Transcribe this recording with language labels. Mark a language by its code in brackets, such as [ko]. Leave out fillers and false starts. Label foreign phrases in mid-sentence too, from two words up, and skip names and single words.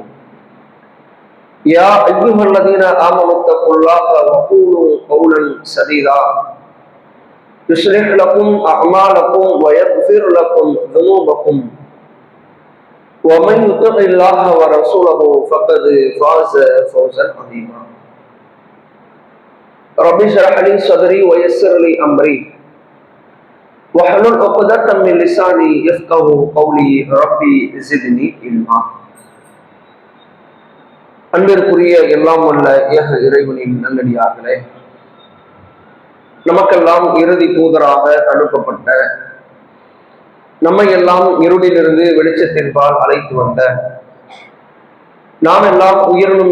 [ar] يا أيها الذين آمنوا اتقوا الله وقولوا قولا سديدا يصلح لكم أعمالكم ويغفر لكم ذنوبكم ومن يطع الله ورسوله فقد فاز فوزا عظيما. رب اشرح لي صدري ويسر لي أمري واحلل عقدة من لساني يفقهوا قولي ربي زدني علما. [ta] அன்பிற்குரிய எல்லாம் வல்ல ஏக இறைவனின் நல்லடியார்களே, நமக்கெல்லாம் இறுதி தூதராக அனுப்பப்பட்ட, நம்மை எல்லாம் இருளிலிருந்து வெளிச்சத்தின்பால் அழைத்து வந்த, நாம் எல்லாம் உயிரினும்